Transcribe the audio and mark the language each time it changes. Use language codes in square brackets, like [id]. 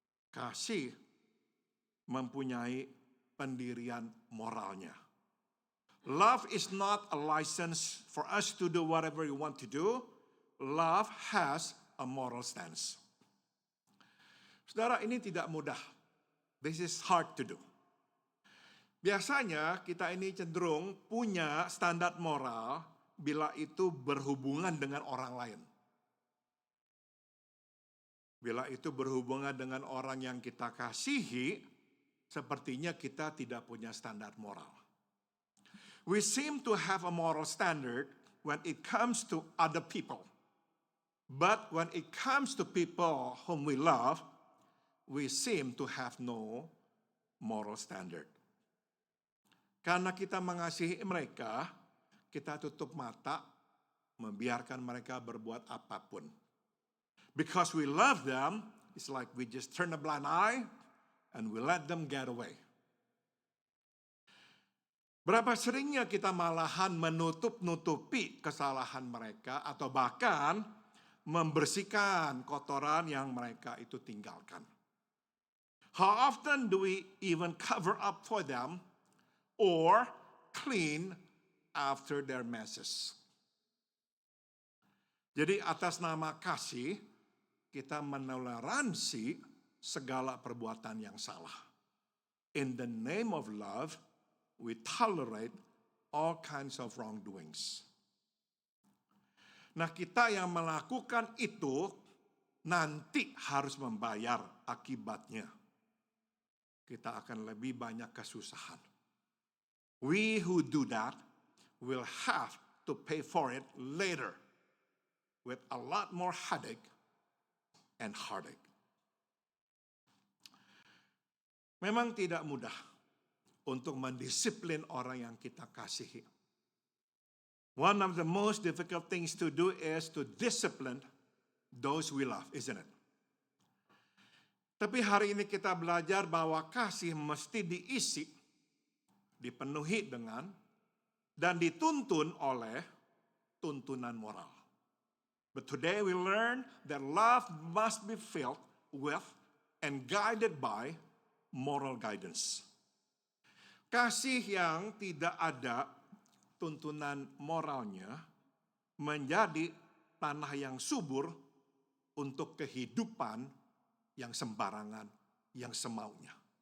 [id] Kasih mempunyai pendirian moralnya. [en] Love is not a license for us to do whatever we want to do. Love has a moral stance. [id] Saudara, ini tidak mudah. [en] This is hard to do. [id] Biasanya kita ini cenderung punya standar moral bila itu berhubungan dengan orang lain. Bila itu berhubungan dengan orang yang kita kasihi, sepertinya kita tidak punya standar moral. [en] We seem to have a moral standard when it comes to other people. But when it comes to people whom we love, we seem to have no moral standard. [id] Karena kita mengasihi mereka, kita tutup mata, membiarkan mereka berbuat apapun. [en] Because we love them, it's like we just turn a blind eye and we let them get away. [id] Berapa seringnya kita malahan menutup-nutupi kesalahan mereka atau bahkan membersihkan kotoran yang mereka itu tinggalkan. [en] How often do we even cover up for them or clean after their messes? [id] Jadi atas nama kasih, kita menoleransi segala perbuatan yang salah. [en] In the name of love, we tolerate all kinds of wrongdoings. [id] Nah, kita yang melakukan itu nanti harus membayar akibatnya. Kita akan lebih banyak kesusahan. [en] We who do that will have to pay for it later with a lot more headache and heartache. [id] Memang tidak mudah untuk mendisiplin orang yang kita kasihi. [en] One of the most difficult things to do is to discipline those we love, isn't it? [id] Tapi hari ini kita belajar bahwa kasih mesti diisi, dipenuhi dengan, dan dituntun oleh tuntunan moral. [en] But today we learn that love must be filled with and guided by moral guidance. [id] Kasih yang tidak ada tuntunan moralnya menjadi tanah yang subur untuk kehidupan yang sembarangan, yang semaunya.